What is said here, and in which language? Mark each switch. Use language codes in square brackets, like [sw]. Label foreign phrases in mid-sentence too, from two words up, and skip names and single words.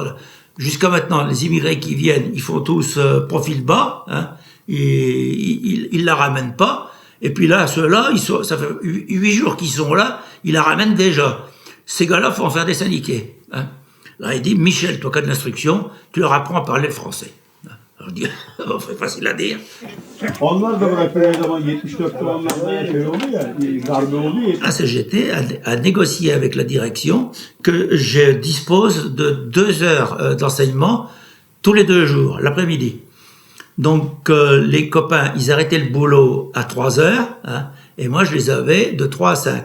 [fr] Jusqu'à maintenant, les immigrés qui viennent, ils font tous profil bas, hein, et ils la ramènent pas. Et puis là, ceux-là, ça fait 8 jours qu'ils sont là, ils la ramènent déjà. Ces gars-là, faut en faire des syndiqués. Hein. Là, il dit, Michel, toi qui as de l'instruction, tu leur apprends à parler le français. Alors, je dis, c'est facile à dire. [tr] Onlar da bırakıyor o zaman 74'te onlarda şey oldu ya, darbe oldu ya. [fr] La CGT a négocié avec la direction que je dispose de 2 heures d'enseignement tous les 2 jours, l'après-midi. Donc les copains, ils arrêtaient le boulot à 3 heures, hein, et moi je les avais de 3 à 5.